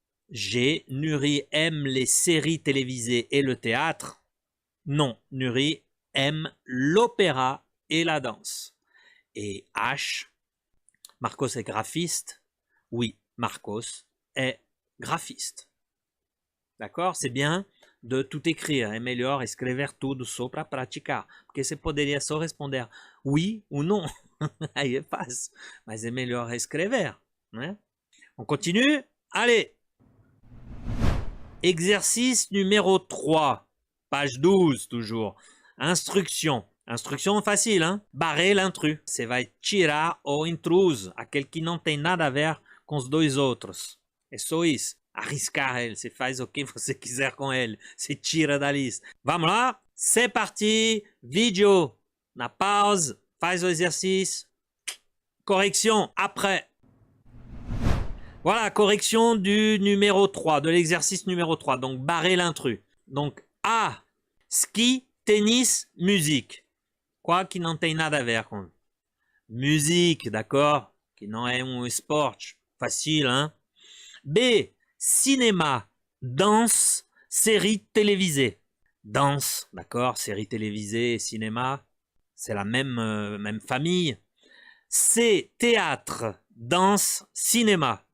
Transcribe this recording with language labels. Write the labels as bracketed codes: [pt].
[fr] G, Nuri aime les séries télévisées et le théâtre? Non, Nuri aime l'opéra et la danse. Et H, Marcos est graphiste? Oui, Marcos est graphiste. D'accord? C'est bien de tout écrire. [pt] É melhor escrever tudo só para praticar. Porque você poderia só responder [fr] oui ou non. [pt] Aí é fácil. Mas é melhor escrever, né? [fr] On continue? Allez! Exercice numéro 3, page 12 toujours. Instruction. Instruction facile, hein? Barrer l'intrus. [pt] Você vai tirar o intruso, aquele que não tem nada a ver com os dois outros. É só isso. Arriscar ele. Você faz o que você quiser com ele. Você tira da lista. Vamos lá? [fr] C'est parti. [pt] Vídeo. Na pause. Faz o [fr] exercice. Correction après. Voilà, correction du numéro 3, de l'exercice numéro 3. Donc, barrer l'intrus. Donc, A, ski, tennis, musique. [pt] Quoi qui não tem nada a ver com musique, [fr] d'accord? [pt] Que não é esporte. [fr] Facile, hein? B, cinéma, danse, série télévisée. Danse, d'accord? Série télévisée et cinéma, c'est la même famille. C, théâtre, danse, cinéma.